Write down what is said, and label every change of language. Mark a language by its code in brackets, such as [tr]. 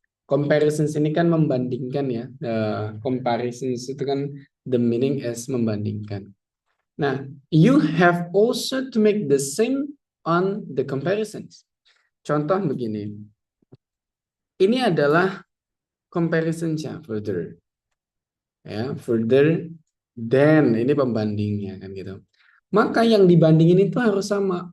[id] Comparisons ini kan membandingkan ya. Comparisons itu kan [en] the meaning is [id] membandingkan. Nah, [en] you have also to make the same on the comparisons. [id] Contoh begini. Ini adalah comparisonsnya further. Ya, further than ini pembandingnya kan gitu. Maka yang dibandingin itu harus sama.